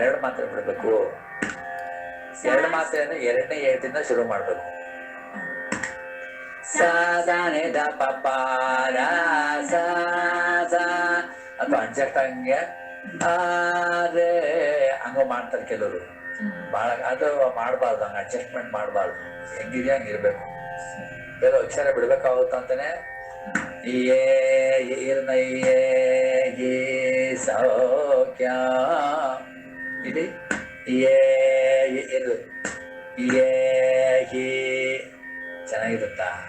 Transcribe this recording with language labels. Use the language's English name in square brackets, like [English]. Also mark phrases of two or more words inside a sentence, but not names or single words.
[Kannada] ಮಾತ್ರೆ ಬಿಡ್ಬೇಕು. 2 ಮಾತ್ರೆಯನ್ನು 2ನೇ ಏಟಿಂದ ಶುರು ಮಾಡ್ಬೇಕು. ಸ ಸ ನಿ ದ ಪ ಪ ದ ಸ ಸ ಅಥವಾ ಅಡ್ಜಸ್ಟ್ ಹಂಗೆ ಅದೇ ಹಂಗ ಮಾಡ್ತಾರೆ ಕೆಲವರು. ಬಹಳ ಅದು ಮಾಡಬಾರ್ದು, ಹಂಗ ಅಡ್ಜಸ್ಟ್ಮೆಂಟ್ ಮಾಡಬಾರ್ದು. ಹೆಂಗಿದೆಯಾ ಹಂಗಿರ್ಬೇಕು. ಬೇಗ ಅಕ್ಷರ ಬಿಡ್ಬೇಕಾಗುತ್ತೆ ಅಂತಾನೆ ಈ ಸೌಖ್ಯ ಇಲ್ಲಿ ಇದು ಚೆನ್ನಾಗಿರುತ್ತಾ?